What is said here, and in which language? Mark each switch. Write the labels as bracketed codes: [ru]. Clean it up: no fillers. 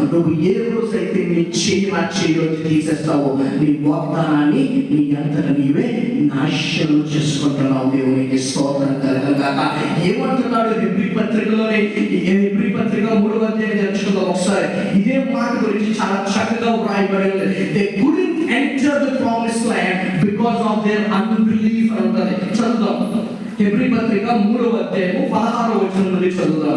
[te] నువ్వు ఏ రోజైతే నీ చేయో తీసేస్తావో నీ వాగ్దానాన్ని నీ అంతట నీవే నాశనం చేసుకుంటున్నావు. దేవునికి స్తోత్రం కలగాక. ఏమంటున్నాడు హెబ్రీ పత్రికలోనే? హెబ్రీ పత్రిక 3వ అధ్యాయం తెలుసుకుందాం ఒకసారి. ఇదే మాట గురించి చాలా చక్కగా వ్రాయబడి ఉంది. [en] They couldn't enter the promised land because of their unbelief [te] అన్నది. చదువుదాం. హెబ్రీ పత్రిక 3వ అధ్యాయం 16వ వచనం నుండి చదువుదాం.